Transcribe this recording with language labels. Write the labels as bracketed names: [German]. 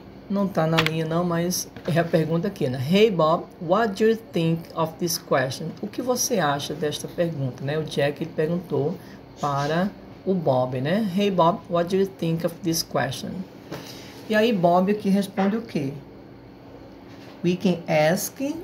[Portuguese] Não tá na linha não, mas é a pergunta aqui, né? [English] Hey Bob, what do you think of this question? [Portuguese] O que você acha desta pergunta, né? O Jack ele perguntou para o Bob, né? [English] Hey Bob, what do you think of this question? [Portuguese] E aí Bob aqui responde o quê? [English] We can ask.